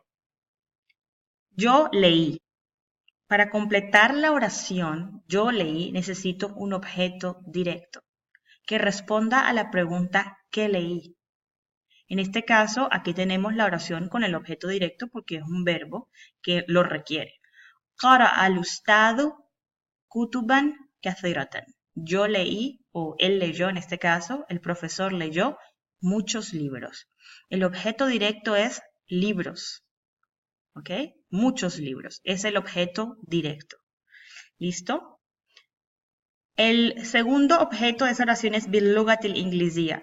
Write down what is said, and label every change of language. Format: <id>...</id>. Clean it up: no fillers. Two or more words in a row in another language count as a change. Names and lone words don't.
<es>Yo leí. Para completar la oración, yo leí, necesito un objeto directo que responda a la pregunta ¿qué leí? En este caso, aquí tenemos la oración con el objeto directo porque es un verbo que lo requiere.</es> <ar>قرأ الأستاذ كتبا كثيرة.</ar> <es>Yo leí, o él leyó en este caso, el profesor leyó muchos libros. El objeto directo es libros. ¿Ok? Muchos libros. Es el objeto directo. ¿Listo? El segundo objeto de esa oración es</es> <ar>باللغة الإنجليزية.</ar>